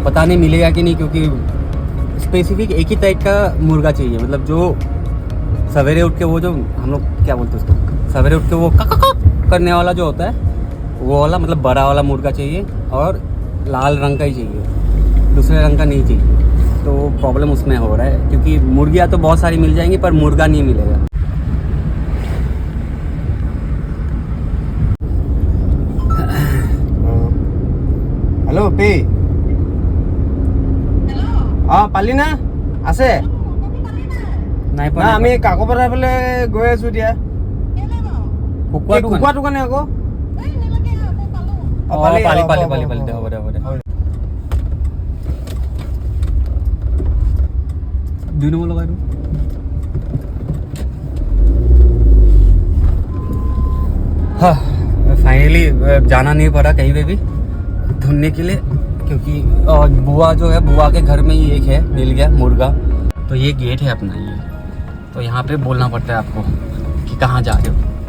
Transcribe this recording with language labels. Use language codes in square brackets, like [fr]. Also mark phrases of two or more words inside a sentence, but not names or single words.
[hi] पता नहीं मिलेगा कि नहीं, क्योंकि स्पेसिफिक एक ही टाइप का मुर्गा चाहिए, मतलब जो सवेरे उठ के वो जो हम लोग क्या बोलते हैं उसको, सवेरे उठ के वो कक करने वाला जो होता है वो वाला, मतलब बड़ा वाला मुर्गा चाहिए, और लाल रंग का ही चाहिए, दूसरे रंग का नहीं चाहिए। तो प्रॉब्लम उसमें हो रहा है, क्योंकि मुर्गियाँ तो बहुत सारी मिल जाएंगी पर मुर्गा नहीं मिलेगा। हेलो पे [as] পালি না আছে নাই না আমি কাকোপাৰা ফালে গৈ আছো এতিয়া কুকুৰাটো কাৰণে আকৌ পালি দে, হ'ব দে। দুই নম্বৰ লগাই দিওঁ। [hi] हाँ, फाइनली जाना नहीं पड़ा कहीं पे भी ढूंढने के लिए, क्योंकि बुआ जो है, बुआ के घर में ही एक है, मिल गया मुर्गा। तो ये गेट है अपना, ये तो यहाँ पे बोलना पड़ता है आपको कि कहाँ जा रहे हो।